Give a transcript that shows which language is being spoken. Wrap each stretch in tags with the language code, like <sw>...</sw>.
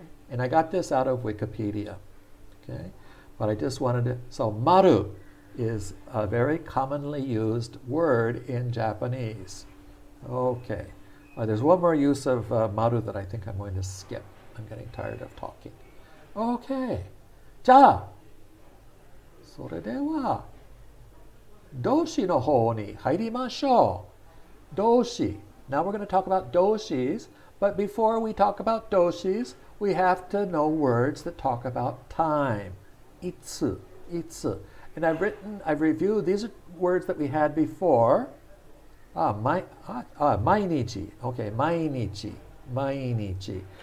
<en>And I got this out of Wikipedia. Okay? But I just wanted to, so Maru is a very commonly used word in Japanese. Okay. There's one more use of Maru that I think I'm going to skip. I'm getting tired of talking. Okay.</en> <ja>じゃあ、それでは、動詞の方に入りましょう。動詞.</ja> <en>Now we're going to talk about doshis, but before we talk about doshis, we have to know words that talk about time. Itsu, itsu. And I've reviewed, these are words that we had before. Mainichi. Okay, mainichi, mainichi.</en>